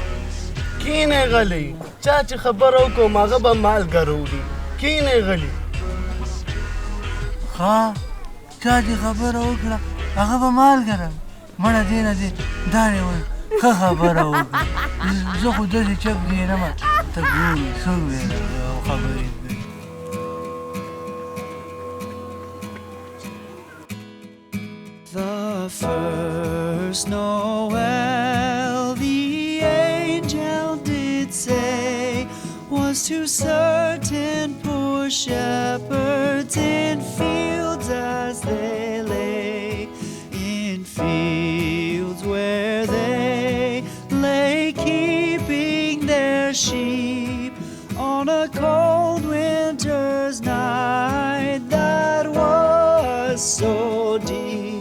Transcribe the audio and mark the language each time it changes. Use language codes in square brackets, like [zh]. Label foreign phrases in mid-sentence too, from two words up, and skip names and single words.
[ps] کښېنئ غلی چا چې خبره وکړم هغه به مالګه راوړي کښېنئ غلی ښه چا چې خبره وکړه هغه به مالګه راوړي مړه دې نه دې دا دې وایي ښه خبره وکړه زه خو داسې چپ کښېنمه ته ګورې څوک دی او خبرې کوي [en] The first Noel, the angel did say, was to certain poor shepherds in fields as they lay, in fields where they lay keeping their sheep on a cold winter's night that was so deep.